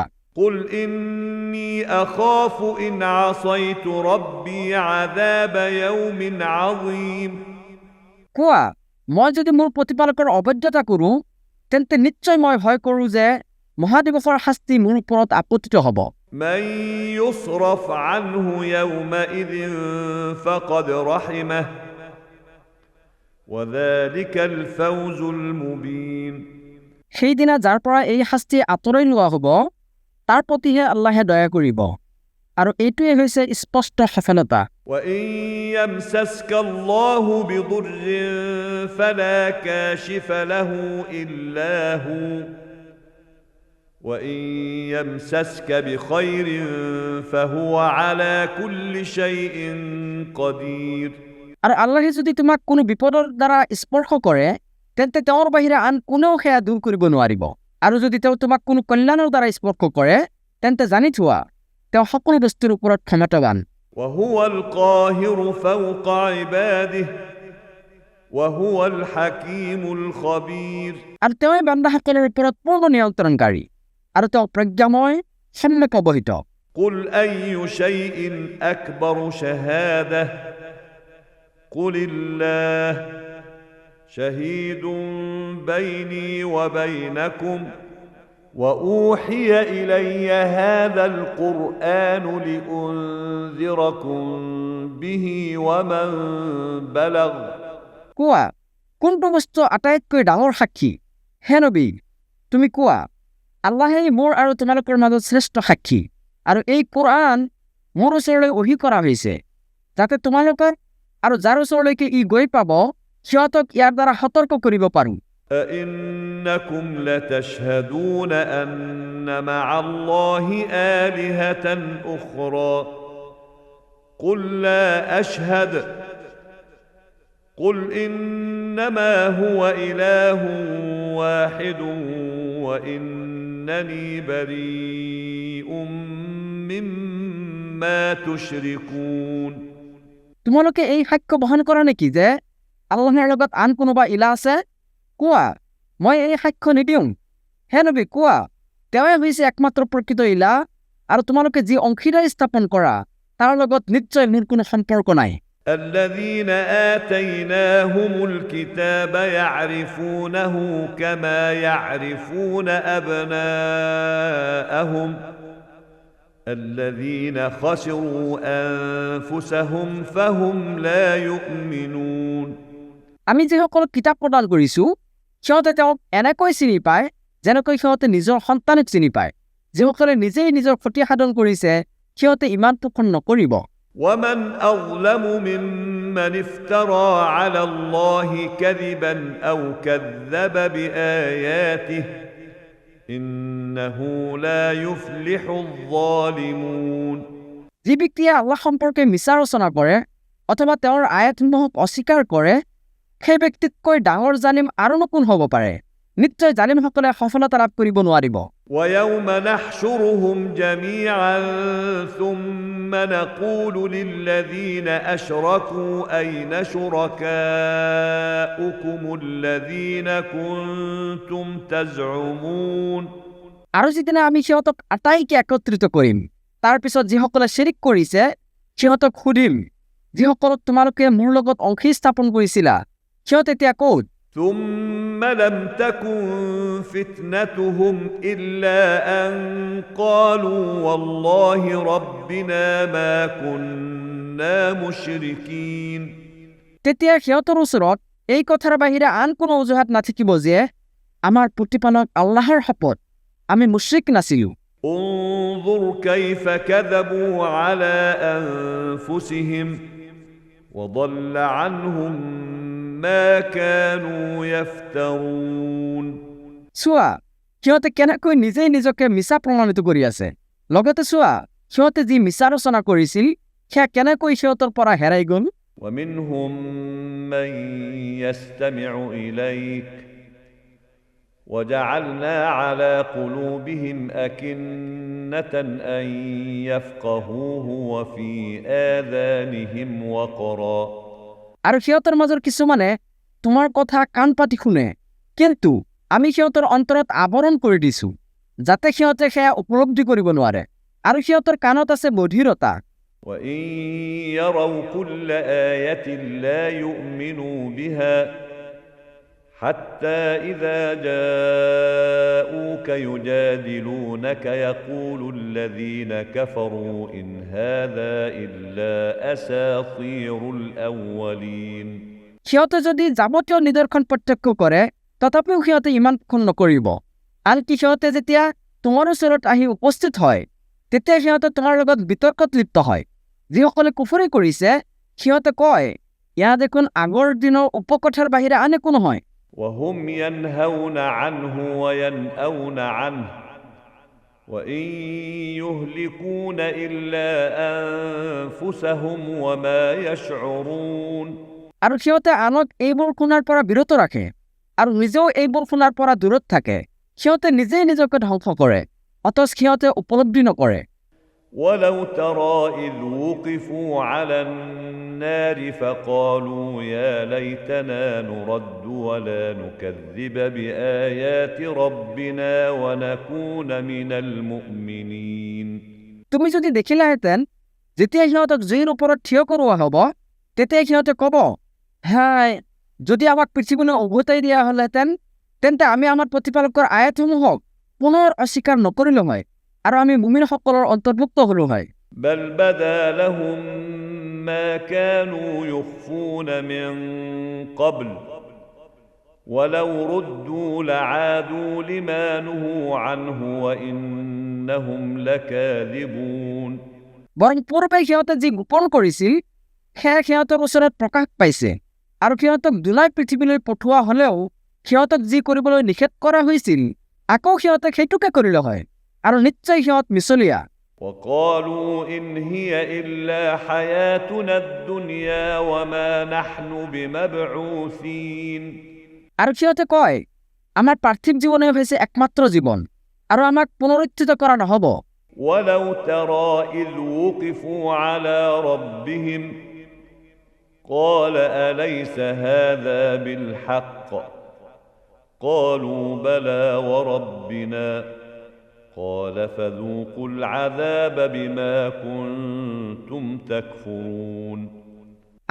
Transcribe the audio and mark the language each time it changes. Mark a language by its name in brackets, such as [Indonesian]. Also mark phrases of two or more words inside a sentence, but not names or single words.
[Arabic] قل إني أخاف إن عصيت ربي عذاب يوم عظيم [Assamese] কোৱা মই যদি মোৰ প্ৰতিপালকৰ অবৈধতা কৰোঁ তেন্তে নিশ্চয় মই ভয় কৰোঁ যে মহাদিৱসৰ শাস্তি মোৰ ওপৰত আপতিত হ'ব [Arabic] من يصرف عنه يومئذ فقد رحمه وذلك الفوز المبين [Assamese] সেইদিনা যাৰ পৰা এই শাস্তি আঁতৰাই লোৱা হ'ব তাৰ প্ৰতিহে আল্লাহে দয়া কৰিব আৰু এইটোৱে হৈছে স্পষ্ট সফলতা [Arabic] وإن يمسسك الله بضر فلا كاشف له إلا هو وإن يمسسك بخير فهو على كل شيء قدير [Assamese] আৰু আল্লাহে যদি তোমাক কোনো বিপদৰ দ্বাৰা স্পৰ্শ কৰে তেন্তে তেওঁৰ বাহিৰে আন কোনেও সেয়া দূৰ কৰিব নোৱাৰিব আৰু যদি তেওঁ তোমাক কোনো কল্যাণৰ দ্বাৰা স্পৰ্শ কৰে তেন্তে জানি থোৱা তেওঁ সকলো বস্তুৰ ওপৰত ক্ষমতাৱান [Arabic] وهو القاهر فوق عباده وهو الحكيم الخبير [Assamese] আৰু তেওঁৱে বান্দাসকলৰ ওপৰত পূৰ্ণ নিয়ন্ত্ৰণকাৰী আৰু তেওঁ প্ৰজ্ঞাময় সম্যক অৱহিত [Arabic] قل أي شيء أكبر شهادة قل الله شهيد بيني وبينكم وأوحي إلي هذا القرآن لأنذركم به ومن بلغ [Assamese] কোৱা কোনটো বস্তু আটাইতকৈ ডাঙৰ সাক্ষী হে নবী তুমি কোৱা আল্লাহেই মোৰ আৰু তোমালোকৰ মাজত শ্ৰেষ্ঠ সাক্ষী আৰু এই কোৰআন মোৰ ওচৰলৈ ওহি কৰা হৈছে যাতে তোমালোকৰ আৰু যাৰ ওচৰলৈকে ই গৈ পাব সিহঁতক ইয়াৰ দ্বাৰা সতৰ্ক কৰিব পাৰোঁ [Arabic] أئنكم لتشهدون أن مع الله آلهة أخرى قل لا أشهد قل إنما هو إله واحد وإنني بريء مما تشركون [Assamese] তোমালোকে এই সাক্ষ্য বহন কৰা নেকি যে আল্লাহৰ লগত আন কোনোবা ইলা আছে কোৱা মই এই সাক্ষ্য নিদিওঁ হে নবী কোৱা তেওঁৱে হৈছে একমাত্ৰ প্ৰকৃত ইলা আৰু তোমালোকে যি অংশীদাৰী স্থাপন কৰা তাৰ লগত নিশ্চয় মোৰ কোনো সম্পৰ্ক নাই [Arabic] الذين آتيناهم الكتاب يعرفونه كما يعرفون أبناءهم الذين خسروا أنفسهم فهم لا يؤمنون [Assamese] আমি যিসকলক কিতাপ প্ৰদান কৰিছো সিহঁতে তেওঁক এনেকৈ চিনি পায় যেনেকৈ সিহঁতে নিজৰ সন্তানক চিনি পায় যিসকলে নিজেই নিজৰ ক্ষতি সাধন কৰিছে সিহঁতে ইমান পোষণ নকৰিব [Arabic] ومن أظلم ممن افترى على الله كذبا أو كذب بآياته إنه لا يفلح الظالمون [Assamese] যি ব্যক্তিয়ে আল্লাহ সম্পৰ্কে মিছা ৰচনা কৰে অথবা তেওঁৰ আয়াতসমূহক অস্বীকাৰ কৰে সেই ব্যক্তিতকৈ ডাঙৰ জালিম আৰু কোন হ'ব পাৰে নিশ্চয় জালিমসকলে সফলতা লাভ কৰিব নোৱাৰিব [Arabic] ويوم نحشرهم جميعا ثم نقول للذين أشركوا أين شركاؤكم الذين كنتم تزعمون [Assamese] আৰু যিদিনা আমি সিহঁতক আটাইকে একত্ৰিত কৰিম তাৰ পিছত যিসকলে শিৰিক কৰিছে সিহঁতক সুধিম যিসকলক তোমালোকে মোৰ লগত অংশী স্থাপন কৰিছিলা সিহঁত এতিয়া ক'ত [Arabic] ثم لم تكن فتنتهم إلا أن قالوا والله ربنا ما كنا مشركين [Assamese] তেতিয়া সিহঁতৰ ওচৰত এই কথাৰ বাহিৰে আন কোনো অজুহাত নাথাকিব যে আমাৰ প্ৰতিপালক আল্লাহৰ শপত আমি মুশ্ৰিক নাছিলো [Arabic] انظر كيف كذبوا على أنفسهم وضل عنهم ما كانوا يفترون [Assamese] চোৱা সিহঁতে কেনেকৈ নিজেই নিজকে মিছা প্ৰমাণিত কৰি আছে লগতে চোৱা সিহঁতে যি মিছা ৰচনা কৰিছিল সেয়া কেনেকৈ সিহঁতৰ পৰা হেৰাই গ'ল [Arabic] ومنهم من يستمع إليك وجعلنا على قلوبهم أكنة أن يفقهوه وفي آذانهم وقرا [Assamese] আৰু সিহঁতৰ মাজৰ কিছুমানে তোমাৰ কথা কাণ পাতি শুনে কিন্তু আমি সিহঁতৰ অন্তৰত আৱৰণ কৰি দিছো যাতে সিহঁতে সেয়া উপলব্ধি কৰিব নোৱাৰে আৰু সিহঁতৰ কাণত আছে বধিৰতা [Arabic] وإن يروا كل آية لا يؤمنوا بها حتى إذا جاءوك يجادلونك يقول الذين كفروا إن هذا إلا أساطير الأولين [Assamese] সিহঁতে যদি যাৱতীয় নিদৰ্শন প্ৰত্যক্ষ কৰে তথাপিও সিহঁতে ইমান পোষণ নকৰিব আনকি সিহঁতে যেতিয়া তোমাৰ ওচৰত আহি উপস্থিত হয় তেতিয়া সিহঁতে তোমাৰ লগত বিতৰ্কত লিপ্ত হয় যিসকলে কুফৰি কৰিছে সিহঁতে কয় ইয়া দেখোন আগৰ দিনৰ উপকথাৰ বাহিৰে আন একো নহয় [Arabic] وهم ينهون عنه وينأون عنه وإن يهلكون إلا أنفسهم وما يشعرون [Assamese] আৰু সিহঁতে আনক এইবোৰ শুনাৰ পৰা বিৰত ৰাখে আৰু নিজেও এইবোৰ শুনাৰ পৰা দূৰত থাকে সিহঁতে নিজেই নিজকে ধ্বংস কৰে অথচ সিহঁতে উপলব্ধি নকৰে [Arabic] ولو ترى إذ وقفوا على النار فقالوا يا ليتنا نرد ولا نكذب بآيات ربنا ونكون من المؤمنين [Assamese] তুমি যদি দেখিলাহেঁতেন যেতিয়া সিহঁতক জুইৰ ওপৰত থিয় কৰোৱা হ'ব তেতিয়া সিহঁতে ক'ব হাই যদি আমাক পৃথিৱীলৈ উভতাই দিয়া হ'লহেঁতেন তেন্তে আমি আমাৰ প্ৰতিপালকৰ আয়াতসমূহক পুনৰ অস্বীকাৰ নকৰিলো হয় আৰু আমি মুমিনসকলৰ অন্তৰ্ভুক্ত হ'লো হয় [Arabic] بل بدا لهم ما كانوا يخفون من قبل ولو ردوا لعادوا لما نهوا عنه وإنهم لكاذبون [Assamese] বৰং পূৰ্বে সিহঁতে যি গোপন কৰিছিল সেয়া সিহঁতৰ ওচৰত প্ৰকাশ পাইছে আৰু সিহঁতক দুলাই পৃথিৱীলৈ পঠোৱা হ'লেও সিহঁতক যি কৰিবলৈ নিষেধ কৰা হৈছিল আকৌ সিহঁতে সেইটোকে কৰিলে হয় আৰু নিশ্চয় সিহঁত মিছলীয়া [Arabic] وقالوا إن هي إلا حياتنا الدنيا وما نحن بمبعوثين [Assamese] আৰু সিহঁতে কয় আমাৰ পাৰ্থিৱ জীৱনে হৈছে একমাত্ৰ জীৱন আৰু আমাক পুনৰুত্থিত কৰা নহ'ব [Arabic] ولو ترى إذ وقفوا على ربهم قال أليس هذا بالحق قالوا بلى وربنا قال فذوقوا العذاب بما كنتم تكفرون